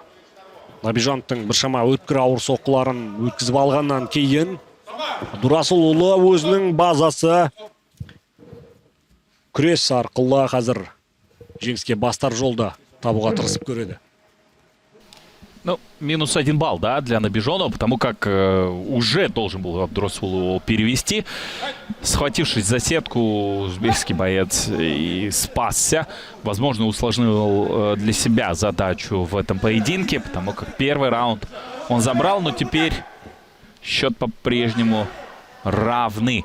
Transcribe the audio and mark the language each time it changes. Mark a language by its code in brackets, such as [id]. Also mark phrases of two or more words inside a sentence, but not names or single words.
[kk] Набижоновтың біршама өткір ауыр соққыларын өткізіп алғаннан кейін Абдурасул Улу өзінің базасы күрес арқылы қазір жеңіске бастар жолда табуға тырысып көреді. [ru] Ну, минус 1 балл, да, для Набижонова, потому как уже должен был Абдурасул перевести. Схватившись за сетку, узбекский боец и спасся. Возможно, усложнил для себя задачу в этом поединке, потому как первый раунд он забрал, но теперь счет по-прежнему равный.